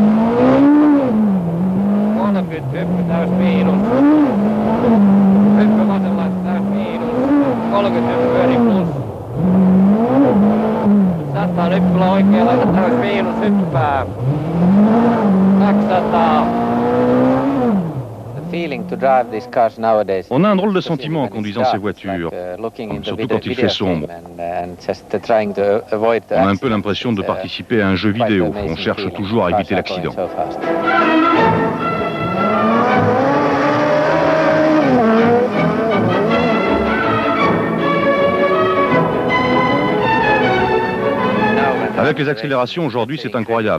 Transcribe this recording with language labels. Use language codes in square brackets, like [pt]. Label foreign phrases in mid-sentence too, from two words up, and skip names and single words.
[fi] 30 hyppy täys miinus. Hyppy vasentaita täys miinus. 30 hyppy eri plus. 100 hyppyllä oikea laita täys miinus hyppää. 200. [fr] On a un drôle de sentiment en conduisant ces voitures, surtout quand il fait sombre. On a un peu l'impression de participer à un jeu vidéo. On cherche toujours à éviter l'accident. Avec les accélérations aujourd'hui, c'est incroyable.